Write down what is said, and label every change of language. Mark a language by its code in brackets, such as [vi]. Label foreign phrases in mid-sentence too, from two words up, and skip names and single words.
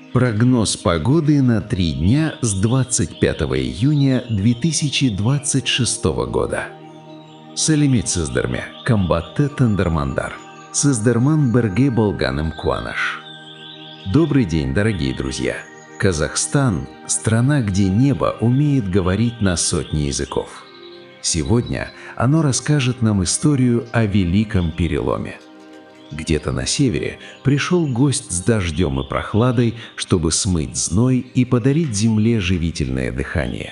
[ru] Прогноз погоды на 3 дня с 25 июня 2026 года. [kk] Сәлеметсіздерме, қымбатты тыңдармандар. Сіздермен бірге болғаным қуаныш. [ru] Добрый день, дорогие друзья. Казахстан – страна, где небо умеет говорить на сотни языков. Сегодня оно расскажет нам историю о великом переломе. Где-то на севере пришел гость с дождем и прохладой, чтобы смыть зной и подарить земле живительное дыхание.